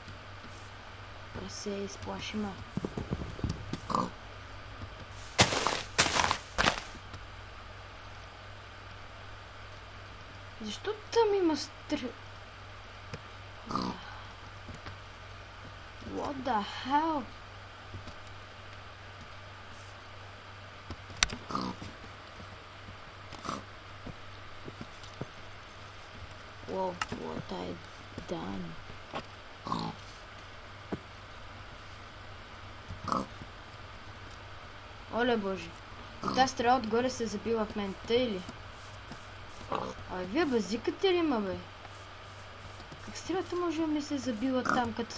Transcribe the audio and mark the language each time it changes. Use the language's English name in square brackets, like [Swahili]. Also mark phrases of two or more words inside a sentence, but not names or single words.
[Bulgarian] Прасе, изплаши ме. Защо там има [English] What the hell? Whoa, what I done? [Bulgarian] Оле боже. И тази стрела отгоре се забила в мен, тъй ли? Абе, вие базикате ли, ма бе? Как стрелата може да ми се забила там, като...